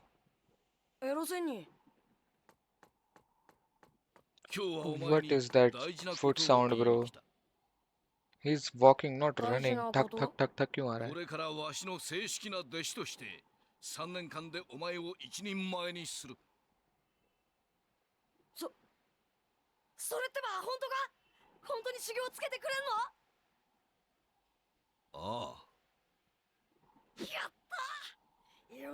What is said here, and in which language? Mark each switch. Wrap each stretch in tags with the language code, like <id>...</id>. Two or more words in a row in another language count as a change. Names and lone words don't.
<ja>エロ仙人、今日はお前</ja> <en>What</en> <ja>に</ja> <en>is that</en> <ja>大事なこ</ja> <en>foot</en> <ja>とを</ja> <en>sound,</en> <ja>言いに</ja> <en>bro?</en> <ja>来た。</ja> <en>He's walking, not</en> <ja>大事</ja> <en>running.</en> <ja>なこ Thak と thak thak thak</ja> <hi>क्यों आ रहा</hi> <ja>こ</ja> <hi>है?</hi> <ja>れからわしの正式な弟子として3年間でお前を一人前にする。それってば本当か？本当に修行つけてくれああ、んの？やったー。</ja>